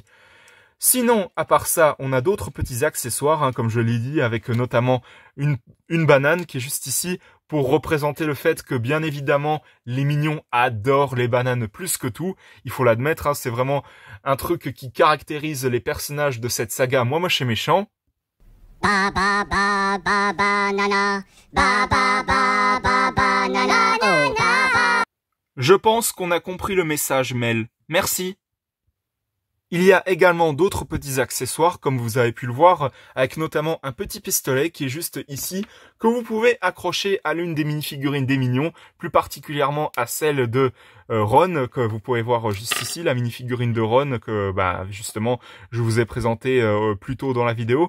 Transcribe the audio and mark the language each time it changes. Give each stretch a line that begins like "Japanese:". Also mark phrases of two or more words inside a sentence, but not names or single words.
French: Sinon, à part ça, on a d'autres petits accessoires, hein, comme je l'ai dit, avec notamment une banane qui est juste ici, pour représenter le fait que, bien évidemment, les mignons adorent les bananes plus que tout. Il faut l'admettre, hein, c'est vraiment un truc qui caractérise les personnages de cette saga Moi Moche et Méchant. Ba ba ba ba banana, ba ba ba ba banana, ba. Je pense qu'on a compris le message, Mel. Merci. Il y a également d'autres petits accessoires, comme vous avez pu le voir, avec notamment un petit pistolet qui est juste ici, que vous pouvez accrocher à l'une des mini-figurines des mignons, plus particulièrement à celle de Ron, que vous pouvez voir juste ici, la mini-figurine de Ron, que justement je vous ai présenté plus tôt dans la vidéo.